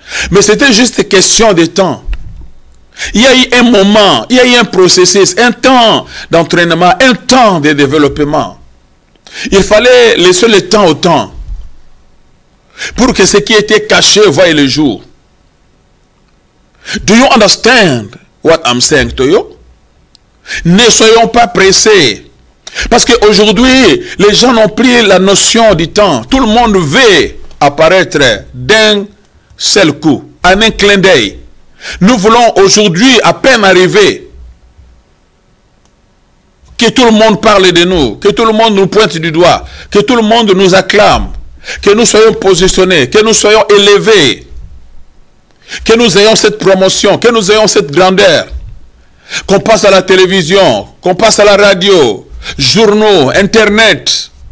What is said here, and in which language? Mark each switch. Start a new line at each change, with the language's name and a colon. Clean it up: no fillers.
French: Mais c'était juste question de temps. Il y a eu un moment, il y a eu un processus, un temps d'entraînement, un temps de développement. Il fallait laisser le temps au temps pour que ce qui était caché voie le jour.
English: Do you understand what I'm saying to you?
French: Ne soyons pas pressés. Parce qu'aujourd'hui, les gens n'ont plus la notion du temps. Tout le monde veut apparaître d'un seul coup, en un clin d'œil. Nous voulons aujourd'hui à peine arriver que tout le monde parle de nous, que tout le monde nous pointe du doigt, que tout le monde nous acclame, que nous soyons positionnés, que nous soyons élevés, que nous ayons cette promotion, que nous ayons cette grandeur, qu'on passe à la télévision, qu'on passe à la radio, journaux, internet.